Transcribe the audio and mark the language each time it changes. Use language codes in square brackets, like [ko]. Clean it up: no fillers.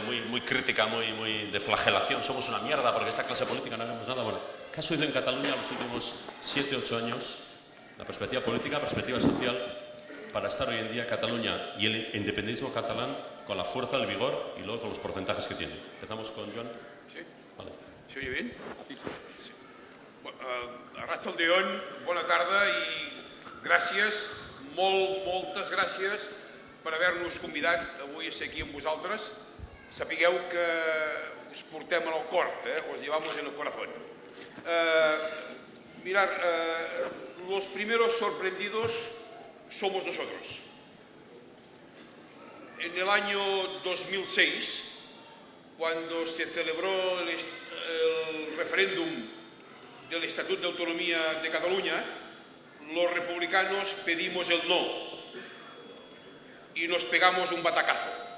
[es] Muy crítica, muy de flagelación. Somos una mierda porque esta clase política no haremos nada. Bueno, ¿qué ha sucedido en Cataluña en los últimos 7, 8 años? La perspectiva política, la perspectiva social, para estar hoy en día Cataluña y el independentismo catalán con la fuerza, el vigor y luego con los porcentajes que tiene. Empezamos con Joan. Sí. Vale. ¿Se oye bien? Sí. [eu] Arratsaldeon, [ca] bona tarda i gràcies, moltes gràcies per haver-nos convidat avui a ser aquí amb vosaltres. Sapigueu que us portem en el cor, [es] os llevamos en el corazón. Mirad, los primeros sorprendidos somos nosotros. En el año 2006, cuando se celebró el referéndum del Estatuto de Autonomía de Cataluña, los republicanos pedimos el no y nos pegamos un batacazo.